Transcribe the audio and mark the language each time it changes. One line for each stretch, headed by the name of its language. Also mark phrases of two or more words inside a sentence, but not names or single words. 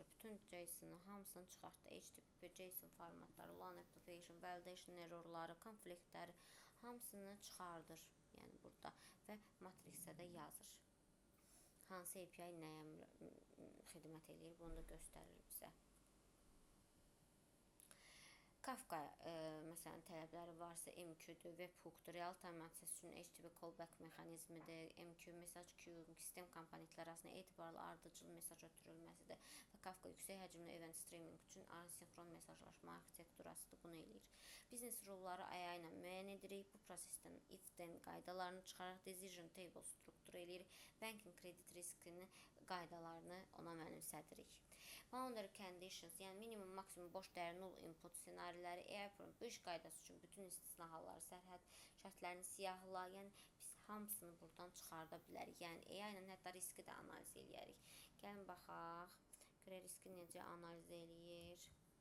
Azerbaijani: Bütün JSON-ı hamısını çıxartdı. HTTP, JSON formatları, LAN application,
English: validation errorları,
Azerbaijani: konfliktləri hamısını çıxardır. Yəni burada və matrixə də yazır. Hansı API nəyə xidmət edir, bunu da göstərir bizə. Kafka məsələn tələbləri varsa MQ-dur, webhook-dur,
English: real-time access
Azerbaijani: üçün HTTP callback mexanizmidir, MQ,
English: message queue,
Azerbaijani: sistem komponentləri arasında etibarlı ardıcıl mesaj ötürülməsidir və Kafka yüksək həcmli
English: event streaming
Azerbaijani: üçün asinxron mesajlaşma arxitekturasıdır, bunu eləyir.
English: Business rule-ları
Azerbaijani: AI ilə müəyyən edirik, bu prosesdən if-then qaydalarını çıxaraq
English: decision table
Azerbaijani: strukturu eləyir, banking kredit riskinin qaydalarını ona mənimsədirik.
English: Boundary conditions,
Azerbaijani: yəni minimum, maksimum, boş dəyər,
English: null input
Azerbaijani: ssenariləri, AI prompt, bu iş qaydası üçün bütün istisna halları, sərhəd şərtlərini siyahla, yəni biz hamısını buradan çıxarda bilərik. Yəni AI ilə hətta riski də analiz eləyərik. Gəlin baxaq, görə riski necə analiz eləyir.